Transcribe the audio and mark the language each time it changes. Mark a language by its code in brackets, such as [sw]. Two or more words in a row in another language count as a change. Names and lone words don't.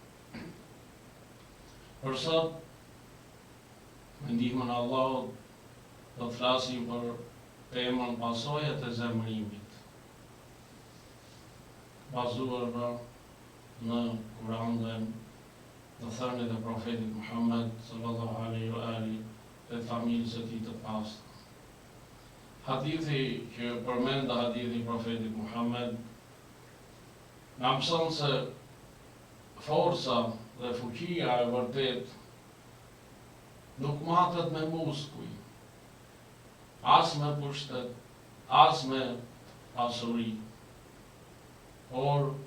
[sq] Për sot, me ndihmën e Allahut, do të flasim për temën pasojat e zemrimit, bazuar në Kur'an dhe në thënien e profetit Muhammed [ar] صلى الله عليه وآله [sq] dhe familjes së tij të pastër. Hadithi që përmend hadithi i profetit Muhammed na mëson se forca dhe fuqia e vërtet nuk matet me muskuj, as me pushtet, as me pasuri, por